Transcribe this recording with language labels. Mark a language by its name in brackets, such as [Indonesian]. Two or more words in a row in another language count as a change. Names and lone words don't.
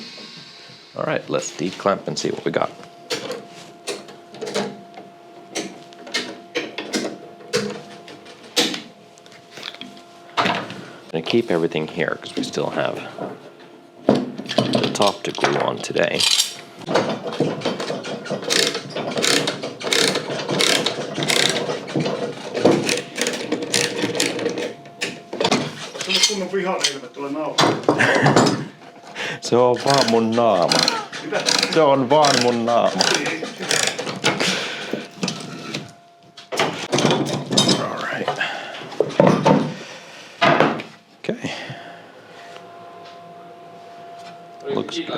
[English] All right, let's declamp and see what we got. I'm gonna keep everything here because we still have the top to glue on today. [Finnish] Se on vaan mun naama. Se on vaan mun naama. [English] All right. Okay. Looks good.